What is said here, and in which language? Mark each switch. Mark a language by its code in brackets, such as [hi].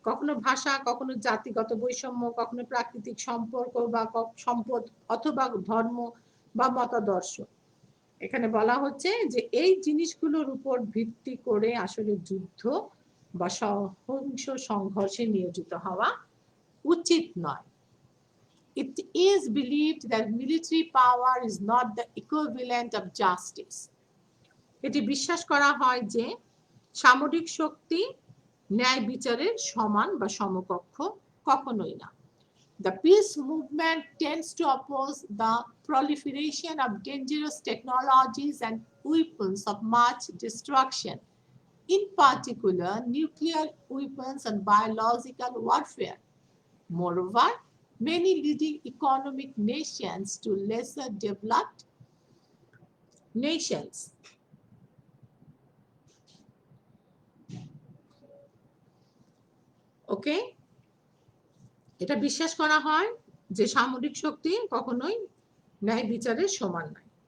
[bn] কখনো ভাষা, কখনো জাতিগত বৈষম্য, কখনো প্রাকৃতিক সম্পর্ক বা সম্পদ, অথবা ধর্ম বা মতাদর্শ। এখানে বলা হচ্ছে যে এই জিনিসগুলোর উপর ভিত্তি করে আসলে যুদ্ধ বা সহিংস সংঘর্ষে নিয়োজিত হওয়া উচিত নয়। [en] It is believed that military power is not the equivalent of justice. [bn] এটি বিশ্বাস করা হয় যে সামরিক শক্তি ন্যায় বিচারের সমান বা সমকক্ষ কখনোই না। [en] The peace movement tends to oppose the proliferation of dangerous technologies and weapons of mass destruction, in particular nuclear weapons and biological warfare. Moreover, many leading economic nations to lesser developed nations [bn] এটা বিশ্বাস করা হয় যে সামরিক শক্তি কখনোই ন্যায় বিচারের সমান নয়।